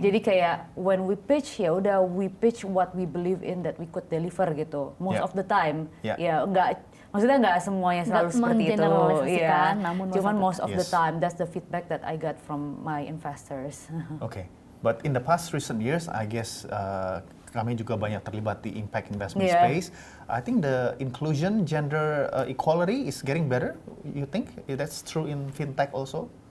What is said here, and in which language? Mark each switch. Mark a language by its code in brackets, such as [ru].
[id] Jadi kayak [en] when we pitch, [id] ya udah [en] we pitch what we believe in that we could deliver gitu. Most of the time. [id] Ya enggak, maksudnya enggak semuanya selalu seperti itu. Iya. [en] Cuman most of the time that's the feedback that I got from my investors. Okay. But in the past recent years, I guess [id] kami juga banyak terlibat di [en] impact investment space. I think the inclusion, gender equality is getting better. You think that's true in fintech also?